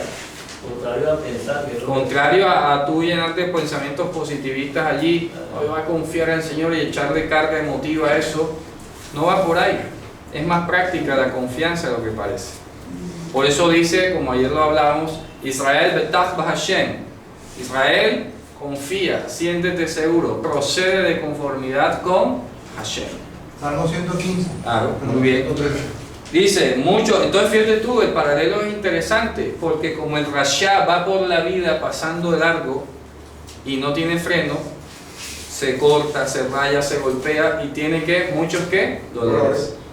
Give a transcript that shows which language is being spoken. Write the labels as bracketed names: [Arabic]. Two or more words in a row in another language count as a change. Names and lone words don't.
[Spanish] Contrario a pensar que Contrario a tú llenarte de pensamientos positivistas allí, hoy va a confiar en el Señor y echarle carga emotiva a eso, no va por ahí. Es más práctica la confianza de lo que parece. Por eso dice, como ayer lo hablábamos, [Hebrew] ישראל בטח בה. [Spanish] Israel confía, siéntete seguro, procede de conformidad con Hashem. Salmo 115. Claro, muy bien. 113. Dice, mucho, entonces fíjate tú, el paralelo es interesante, porque como el Rasha va por la vida pasando de largo y no tiene freno, se corta, se raya, se golpea y tiene que, muchos que, dolores.